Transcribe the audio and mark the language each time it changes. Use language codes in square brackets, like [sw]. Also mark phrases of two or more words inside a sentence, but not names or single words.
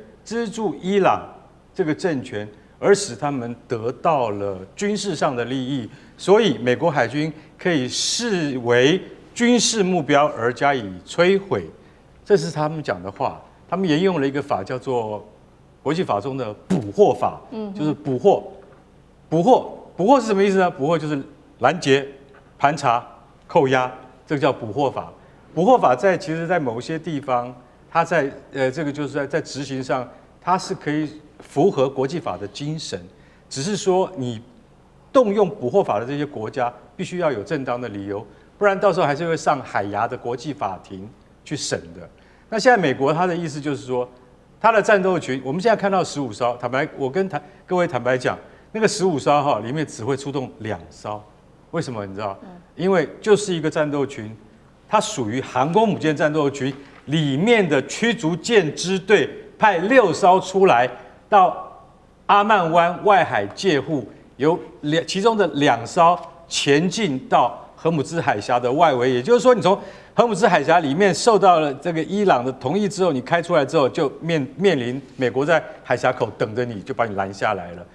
[zh] 資助伊朗這個政權，而使他們得到了軍事上的利益，所以美國海軍可以視為軍事目標而加以摧毀，這是他們講的話。他們沿用了一個法叫做國際法中的捕獲法，就是捕獲是什麼意思呢？捕獲就是攔截、盤查、扣押，這個叫捕獲法。捕獲法其實在某些地方，它在這個就是在執行上，它是可以符合國際法的精神，只是說你動用捕獲法的這些國家必須要有正當的理由，不然到時候還是會上海牙的國際法庭去審的。那現在美國他的意思就是說，他的戰鬥群，我們現在看到15艘，我跟各位坦白講，那個15艘裡面只會出動2艘，為什麼你知道？因為就是一個戰鬥群，它屬於航空母艦戰鬥群裡面的驅逐艦支隊派6艘出來到阿曼灣外海界護，其中的2艘前進到荷姆茲海峽的外圍，也就是說，你從荷姆茲海峽裡面受到了這個伊朗的同意之後，你開出來之後，就面臨美國在海峽口等着你，就把你攔下來了。